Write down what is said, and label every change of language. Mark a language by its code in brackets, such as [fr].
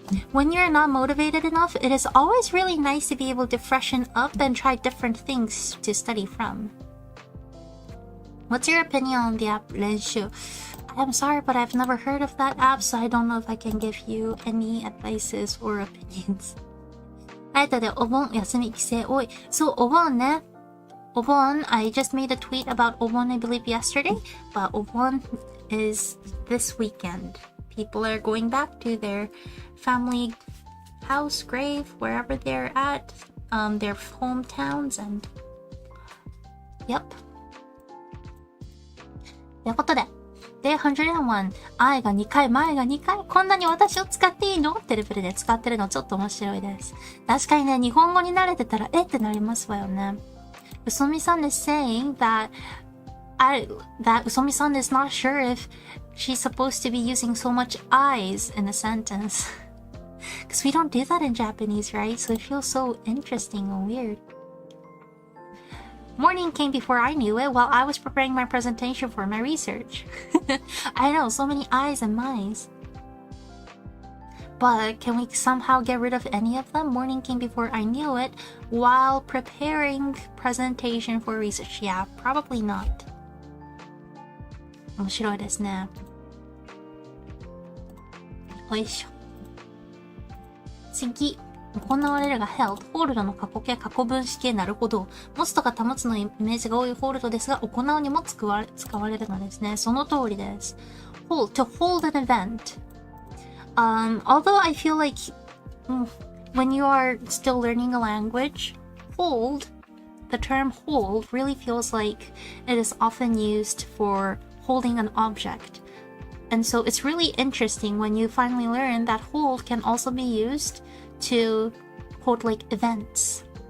[en] When you're not motivated enough, it is always really nice to be able to freshen up and try different things to study from. What's your opinion on the app Renshu? I'm sorry, but I've never heard of that app, so I don't know if I can give you any advices or opinions. [ja] あえてでお盆、休み、帰省多い。そう、お盆ね。 [en] Obon, I just made a tweet about Obon, I believe, yesterday, but Obon is this weekend. People are going back to their family house, grave, wherever they're at, their hometowns, and yep. [ja] ということで、で、101、I が2回、前が2回、こんなに私を使っていいのってレベルで使ってるのちょっと面白いです。確かにね、日本語に慣れてたら、えってなりますわよね。 [en] うそみさん is saying that Usomi-san is not sure if she's supposed to be using so much I's in a sentence. Because we don't do that in Japanese, right? So it feels so interesting and weird. Morning came before I knew it while I was preparing my presentation for my research. I know, so many I's and my's. But can we somehow get rid of any of them? Morning came before I knew it while preparing presentation for research. Yeah, probably not. [ja] 面白いですね。よいしょ。次。行われるが held。ホールドの過去形、過去分詞形なるほど。持つとか保つのイメージが多いホールドですが、行うにも使われるのですね。その通りです。 [en] hold, to hold an event. Although I feel like when you are still learning a language, the term hold really feels like it is often used for holding an object. And so it's really interesting when you finally learn that hold can also be used to hold like events.